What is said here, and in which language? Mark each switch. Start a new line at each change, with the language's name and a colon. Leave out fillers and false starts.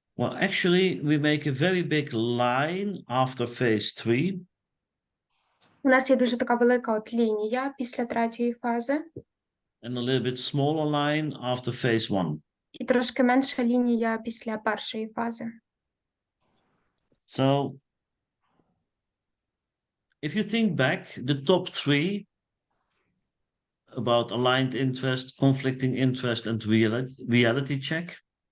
English: Well, actually, we make a very big line after phase 3.
Ukrainian: У нас є дуже така велика от лінія після третьої фази.
English: And a little bit smaller line after phase 1.
Ukrainian: І трошки менша лінія після першої фази.
English: So, if you think back, the top 3 about aligned interest, conflicting interest, and reality check.